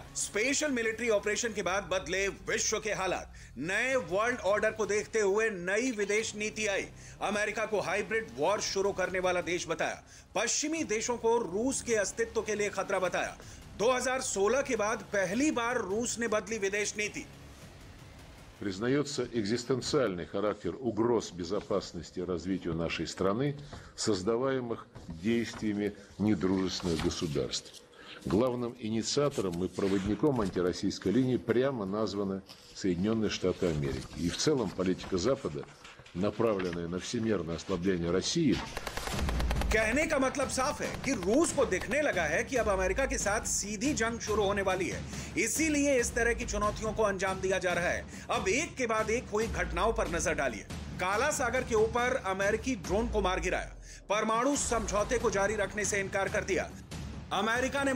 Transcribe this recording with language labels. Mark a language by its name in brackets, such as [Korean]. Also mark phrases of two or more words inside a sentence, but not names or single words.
[English] special military operation [Hindi] के बाद बदले विश्व के हालात, नए [English] world order [Hindi] को देखते हुए नई विदेश नीति आई। अमेरिका को [English] hybrid war [Hindi] शुरू करने वाला देश बताया। पश्चिमी देशों को रूस के अस्तित्व के लिए खतरा बताया। 2016 के बाद पहली बार रूस ने बदली विदेश नीति। [Russian] Признается экзистенциальный характер угроз безопасности и развитию нашей страны, создаваемых действиями недружественных государств. Главным инициатором и проводником антироссийской линии прямо названы Соединенные Штаты Америки. И в целом политика Запада, направленная на всемирное ослабление России, [Hindi] कहने का मतलब साफ है कि रूस को दिखने लगा है कि अब अमेरिका के साथ सीधी जंग शुरू होने वाली है। इसीलिए इस तरह की चुनौतियों को अंजाम दिया जा रहा है। अब एक के बाद एक हुई घटनाओं पर नजर डालिए। काला सागर के ऊपर अमेरिकी ड्रोन को मार गिराया, परमाणु समझौते को जारी रखने से इनकार कर दिया, अमेरिका ने